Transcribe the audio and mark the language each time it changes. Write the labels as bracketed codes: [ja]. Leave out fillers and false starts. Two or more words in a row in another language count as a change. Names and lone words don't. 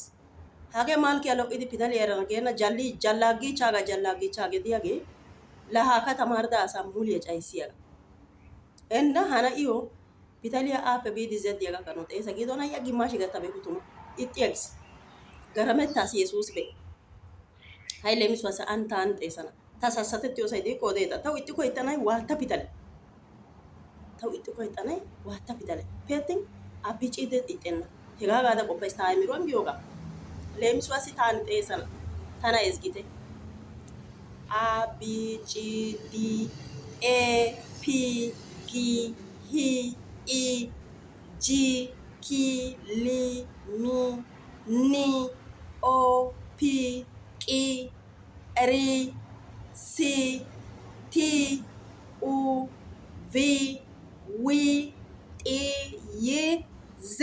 [wal] Hagee malkkiya lo'idi pitaliya erana geenna jallaagiichchaagee diyagee laa haaka tamaarida asaa muliya cayissiyaga. Enna ha na'iyo pitaliya aappe biidi zeddiya gakkanawu xeesa giido na'iya gimmaashi gattabeeku tuma. Ixxi agis. Garamettaas Yesuusi be'in. Hay leemisuwa sa'an taani xeesana. Ta sassatettiyosay diikko odeeta. Tawu ixxikko ixxanay waatta pitale. Tawu ixxikko ixxanay waatta pitale. Peettin abbiciidde ixxenna. Hegaa gaada qoppays ta aymiruwan giyogaa. Leemisuwaassi taani xeesana. Tana ezgite. [en] A, B, C, D, E, P, Q, H, I, J, K, L, M, N, O, P, Q, R, S, T, U, V, W, X, Y, Z.